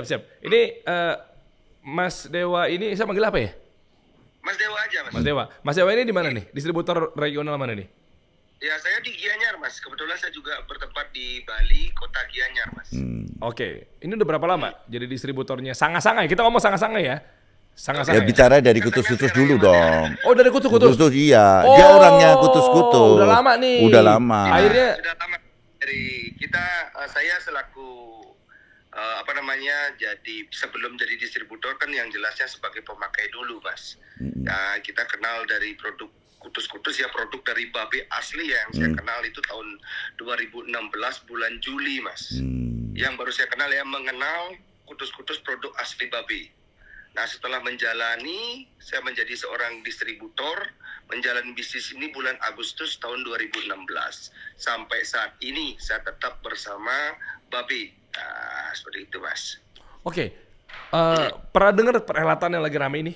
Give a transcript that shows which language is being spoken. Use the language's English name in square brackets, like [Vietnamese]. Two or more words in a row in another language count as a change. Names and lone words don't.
[Indonesian] Ini Mas Dewa ini saya manggil apa ya? Mas Dewa aja, Mas. Mas Dewa. Mas Dewa ini di mana nih? Distributor regional mana nih? Ya, saya di Gianyar, Mas. Kebetulan saya juga bertempat di Bali, kota Gianyar, Mas. Oke. Ini udah berapa lama jadi distributornya? Sanga-sanga ya? Kita ngomong sanga-sanga ya? Sanga-sanga ya? Bicara dari kutus-kutus dulu dong. Oh, dari kutus-kutus? Kutus iya. Dia orangnya kutus-kutus. Udah lama nih. Udah lama. Akhirnya sudah lama. Dari kita, saya selaku jadi sebelum jadi distributor kan yang jelasnya sebagai pemakai dulu, Mas. Nah, kita kenal dari produk kutus-kutus ya, produk dari babe asli ya, yang saya kenal itu tahun 2016 bulan Juli Mas. Yang baru saya kenal ya, mengenal kutus-kutus produk asli babe. Nah, setelah menjalani, saya menjadi seorang distributor, menjalani bisnis ini bulan Agustus tahun 2016. Sampai saat ini saya tetap bersama babe. Nah, seperti itu Mas. Oke. Pernah dengar perhelatan yang lagi rame ini?